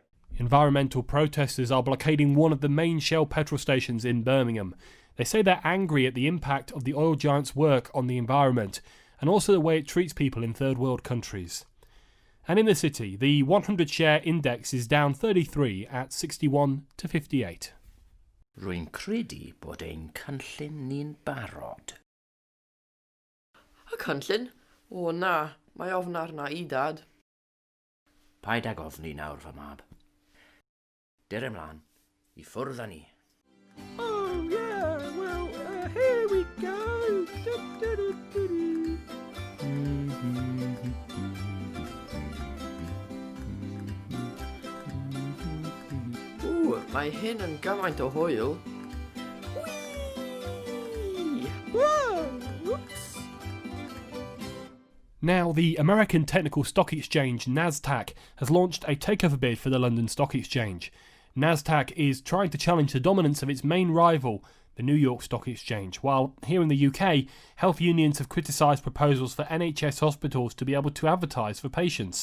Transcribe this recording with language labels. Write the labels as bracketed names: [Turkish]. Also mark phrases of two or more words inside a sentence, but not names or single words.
[English] Environmental protesters are blockading one of the main Shell petrol stations in Birmingham. They say they're angry at the impact of the oil giant's work on the environment and also the way it treats people in third world countries. And in the city, the 100 share index is down 33 at 61 to 58. [Welsh] Rwy'n credu bod ein cynllun ni'n barod. Y cynllun? O na, mae ofn arna I dad. Paid ag ofni nawr fy mab. Der ymlaen, I ffwrdd â ni. [English] Oh yeah, well, here we go. [Welsh] Mae hyn yn gymaint o hwyl. [English] Now, the American technical stock exchange NASDAQ has launched a takeover bid for the London Stock Exchange. NASDAQ is trying to challenge the dominance of its main rival, the New York Stock Exchange, while here in the UK, health unions have criticised proposals for NHS hospitals to be able to advertise for patients.